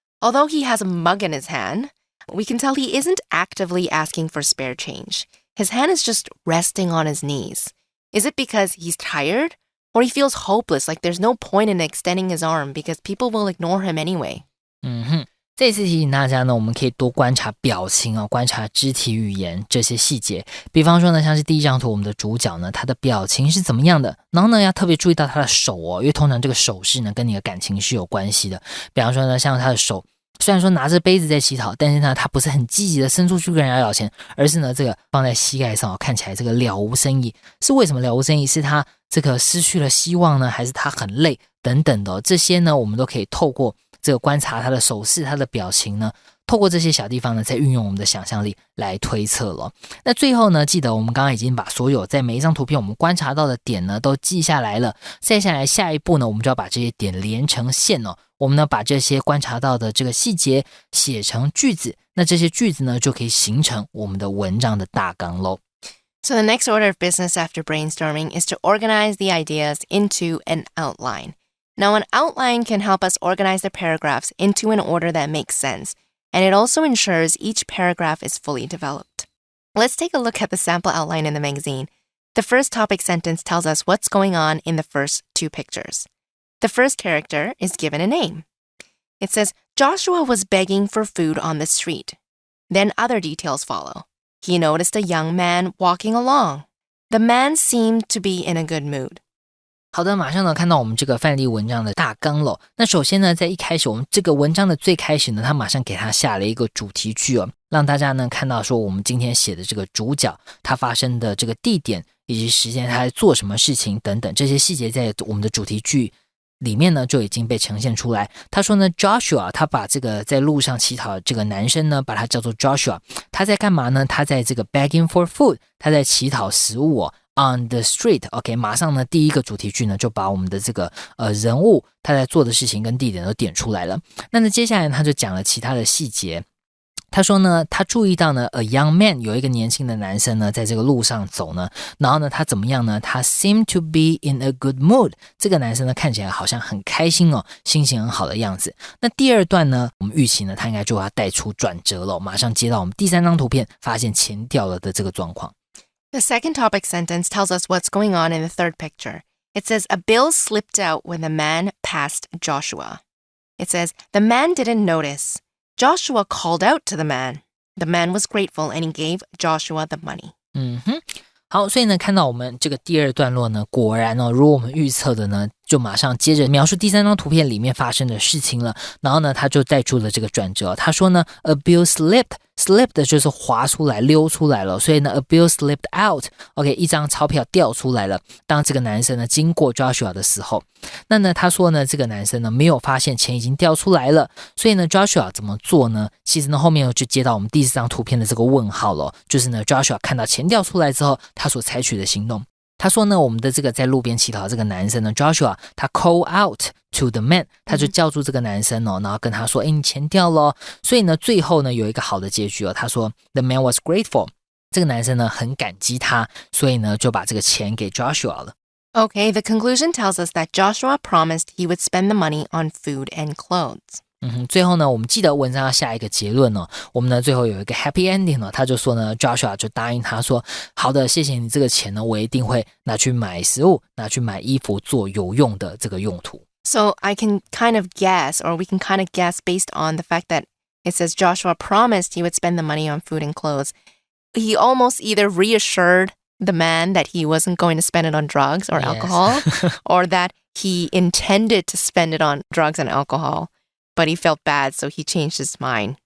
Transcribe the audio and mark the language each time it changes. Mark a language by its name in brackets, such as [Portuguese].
[English] Although he has a mug in his hand, we can tell he isn't actively asking for spare change. His hand is just resting on his knees. Is it because he's tired? Or he feels hopeless, like there's no point in extending his arm because people will ignore him anyway? [Chinese] 这次提醒大家呢，我们可以多观察表情观察肢体语言这些细节。比方说呢，像是第一张图，我们的主角呢，他的表情是怎么样的？然后呢，要特别注意到他的手因为通常这个手势呢，跟你的感情是有关系的。比方说呢，像他的手，虽然说拿着杯子在乞讨，但是呢，他不是很积极的伸出去跟人家要钱，而是呢，这个放在膝盖上看起来这个了无生意。是为什么了无生意？是他这个失去了希望呢，还是他很累等等的这些呢，我们都可以透过这个观察他的手势、他的表情呢，透过这些小地方呢，再运用我们的想象力来推测了。那最后呢，记得我们刚刚已经把所有在每一张图片我们观察到的点呢，都记下来了。再下来下一步呢，我们就要把这些点连成线我们呢，把这些观察到的这个细节写成句子。那这些句子呢，就可以形成我们的文章的大纲咯。 [English] So the next order of business after brainstorming is to organize the ideas into an outline.Now, an outline can help us organize the paragraphs into an order that makes sense, and it also ensures each paragraph is fully developed. Let's take a look at the sample outline in the magazine. The first topic sentence tells us what's going on in the first two pictures. The first character is given a name. It says, Joshua was begging for food on the street. Then other details follow. He noticed a young man walking along. The man seemed to be in a good mood. [Chinese] 好的，马上呢看到我们这个范例文章的大纲了。那首先呢，在一开始我们这个文章的最开始呢，他马上给他下了一个主题句让大家呢看到说我们今天写的这个主角他发生的这个地点以及时间，他在做什么事情等等，这些细节在我们的主题句里面呢就已经被呈现出来。他说呢 Joshua 他把这个在路上乞讨的这个男生呢把他叫做 Joshua， 他在干嘛呢？他在这个 [English] begging for food， [Chinese] 他在乞讨食物 [English] on the street， [Chinese] OK， 马上呢，第一个主题句呢就把我们的这个人物他在做的事情跟地点都点出来了。那接下来他就讲了其他的细节。他说呢，他注意到呢 ， [English] a young man [Chinese] 有一个年轻的男生呢，在这个路上走呢，然后呢，他怎么样呢？他 [English] seem to be in a good mood， [Chinese] 这个男生呢看起来好像很开心心情很好的样子。那第二段呢，我们预期呢，他应该就要带出转折了，马上接到我们第三张图片，发现钱掉了的这个状况。 [English] The second topic sentence tells us what's going on in the third picture. It says, a bill slipped out when the man passed Joshua. It says, the man didn't notice. Joshua called out to the man. The man was grateful and he gave Joshua the money. [Chinese] 好，所以呢，看到我们这个第二段落呢，果然呢，如果我们预测的呢，就马上接着描述第三张图片里面发生的事情了。然后呢，他就带出了这个转折。他说呢 ， [English] a bill slipped [Chinese] 就是滑出来、溜出来了。所以呢 ， [English] a bill slipped out。 [Chinese] OK， 一张钞票掉出来了。当这个男生呢经过 Joshua 的时候，那呢，他说呢，这个男生呢没有发现钱已经掉出来了。所以呢 ，Joshua 怎么做呢？其实呢，后面就接到我们第四张图片的这个问号了，就是呢 ，Joshua 看到钱掉出来之后，他所采取的行动。他说呢，我们的这个在路边乞讨的这个男生呢 Joshua 他 [English] call out to the man， [Chinese] 他就叫住这个男生然后跟他说你钱掉了。所以呢最后呢有一个好的结局他说 [English] the man was grateful， [Chinese] 这个男生呢很感激他，所以呢就把这个钱给 Joshua 了。 [English] Okay, the conclusion tells us that Joshua promised he would spend the money on food and clothes. [Chinese] 最后呢我们记得文章要下一个结论我们呢最后有一个 [English] happy ending [Chinese] 他就说呢 Joshua 就答应他说好的，谢谢你这个钱呢我一定会拿去买食物，拿去买衣服，做有用的这个用途。 [English] So I can kind of guess, or we can kind of guess based on the fact that it says Joshua promised he would spend the money on food and clothes. He almost either reassured the man that he wasn't going to spend it on drugs or alcohol, or that he intended to spend it on drugs and alcohol.But he felt bad, so he changed his mind.